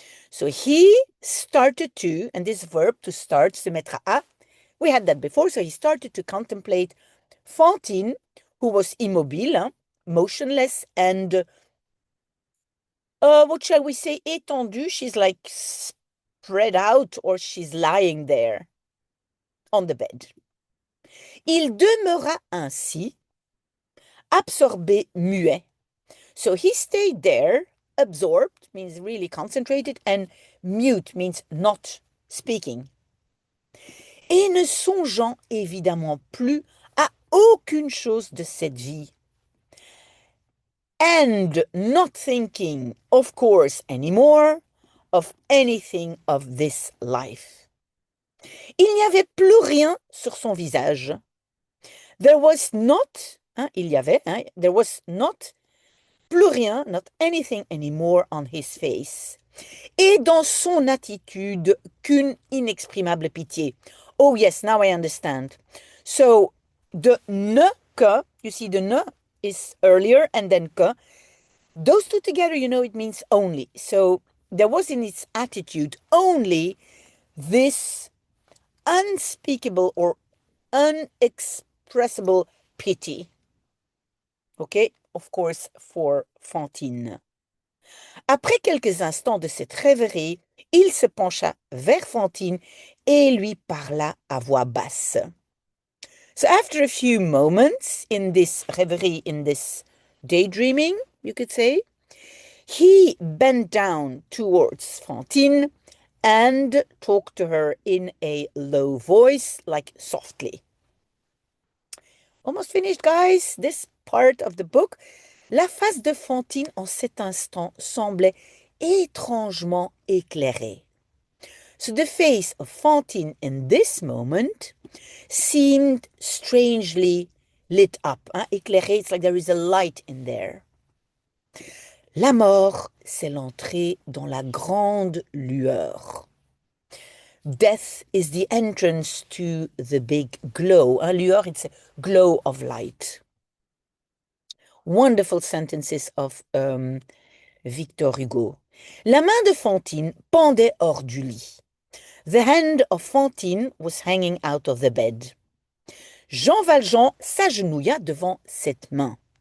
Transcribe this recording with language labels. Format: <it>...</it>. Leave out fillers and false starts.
<en>So he started to, and this verb to start,</en> <fr>se mettre à,</fr> <en>we had that before, so he started to contemplate Fantine, who was immobile, motionless, and what shall we say, étendue, she's like spread out, or she's lying there on the bed.</en> <fr>Il demeura ainsi, absorbé, muet.</fr> <en>So he stayed there, absorbed means really concentrated, and mute means not speaking.</en> <fr>Et ne songeant évidemment plus à aucune chose de cette vie.</fr> <en>And not thinking, of course, anymore of anything of this life.</en> <fr>Il n'y avait plus rien sur son visage.</fr> <en>There was not, there was not,</en> <fr>plus rien,</fr> <en>not anything anymore on his face.</en> <fr>Et dans son attitude, qu'une inexprimable pitié.</fr> <en>Oh yes, now I understand. So, the ne que, you see the ne is earlier and then que. Those two together, it means only. So, there was in its attitude only this unspeakable or unexpressible pity. Okay, of course, for Fantine.</en> <fr>Après quelques instants de cette rêverie, il se pencha vers Fantine et lui parla à voix basse.</fr> <en>So after a few moments in this rêverie, in this daydreaming, you could say, he bent down towards Fantine and talk to her in a low voice, like softly. Almost finished, guys. This part of the book.</en> <fr>La face de Fantine en cet instant semblait étrangement éclairée.</fr> <en>So the face of Fantine in this moment seemed strangely lit up. Éclairé, it's like there is a light in there.</en> <fr>La mort, c'est l'entrée dans la grande lueur.</fr> <en>Death is the entrance to the big glow. Lueur, it's a glow of light. Wonderful sentences of Victor Hugo.</en> <fr>La main de Fantine pendait hors du lit.</fr> <en>The hand of Fantine was hanging out of the bed.</en> <fr>Jean Valjean s'agenouilla devant cette main.</fr>